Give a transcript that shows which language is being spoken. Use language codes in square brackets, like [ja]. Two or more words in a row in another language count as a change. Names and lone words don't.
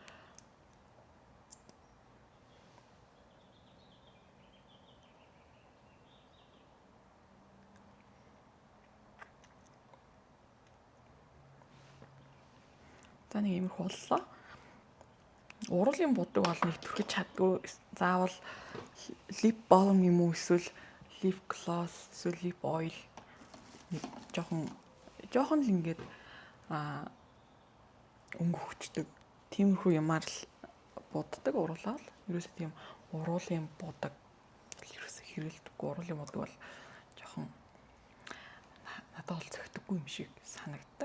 [mn] За нэг иймэрхүү боллоо. Уруулын будаг бол нэг түрхэж чаддгүй. Заавал [en] lip balm [mn] юм уу эсвэл [en] lip gloss [mn] эсвэл [en] lip oil [mn] нэг жоохон л ингээд өнгө хөвчдөг. Тиймэрхүү юмар л буддаг уруулаа л. Ерөөсөө тийм уруулын будаг ерөөсөө хэрэглэдэггүй. Уруулын будаг бол жоохон надад бол зөгтөггүй юм шиг санагддаг.